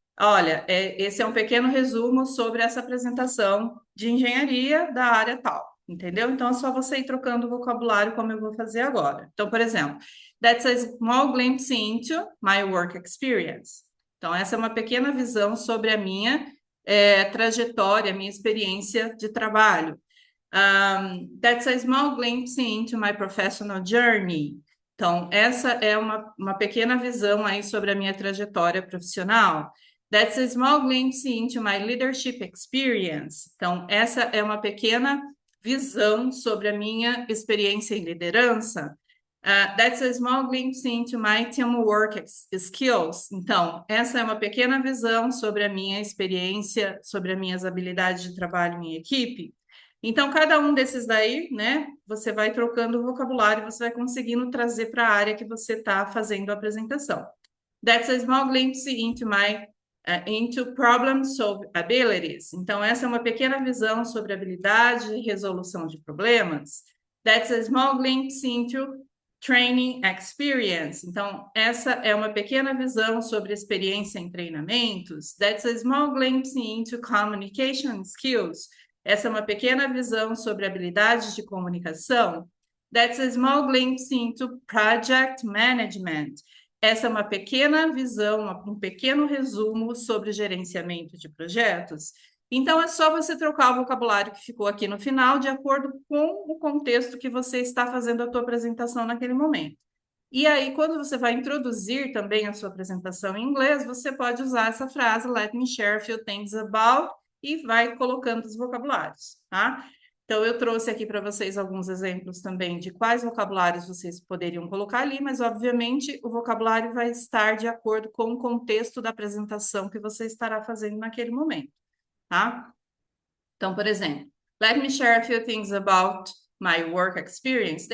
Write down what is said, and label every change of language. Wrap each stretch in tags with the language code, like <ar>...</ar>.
<pt>Olha, esse é um pequeno resumo sobre essa apresentação de engenharia da área tal, entendeu? Então, é só você ir trocando o vocabulário, como eu vou fazer agora. Então, por exemplo,</pt> <en>that's a small glimpse into my work experience.</en> <pt>Então, essa é uma pequena visão sobre a minha trajetória, a minha experiência de trabalho.</pt> <en>That's a small glimpse into my professional journey.</en> <pt>Então, essa é uma pequena visão aí sobre a minha trajetória profissional.</pt> <en>That's a small glimpse into my leadership experience.</en> <pt>Então, essa é uma pequena visão sobre a minha experiência em liderança.</pt> <en>That's a small glimpse into my teamwork skills.</en> <pt>Então, essa é uma pequena visão sobre a minha experiência, sobre as minhas habilidades de trabalho em equipe. Então, cada um desses daí, né, você vai trocando o vocabulário, você vai conseguindo trazer para a área que você está fazendo a apresentação.</pt> <en>That's a small glimpse into my into problem solving abilities.</en> <pt>Então, essa é uma pequena visão sobre habilidade e resolução de problemas.</pt> <en>That's a small glimpse into training experience.</en> <pt>Então, essa é uma pequena visão sobre experiência em treinamentos.</pt> <en>That's a small glimpse into communication skills.</en> <pt>Essa é uma pequena visão sobre habilidades de comunicação.</pt> <en>That's a small glimpse into project management.</en> <pt>Essa é uma pequena visão, um pequeno resumo sobre gerenciamento de projetos. Então, é só você trocar o vocabulário que ficou aqui no final, de acordo com o contexto que você está fazendo a tua apresentação naquele momento. E aí, quando você vai introduzir também a sua apresentação em inglês, você pode usar essa frase,</pt> <en>let me share a few things about,</en> <pt>e vai colocando os vocabulários, tá? Então, eu trouxe aqui para vocês alguns exemplos também de quais vocabulários vocês poderiam colocar ali, mas, obviamente, o vocabulário vai estar de acordo com o contexto da apresentação que você estará fazendo naquele momento, tá? Então, por exemplo,</pt> <en>let me share a few things about my work experience.</en>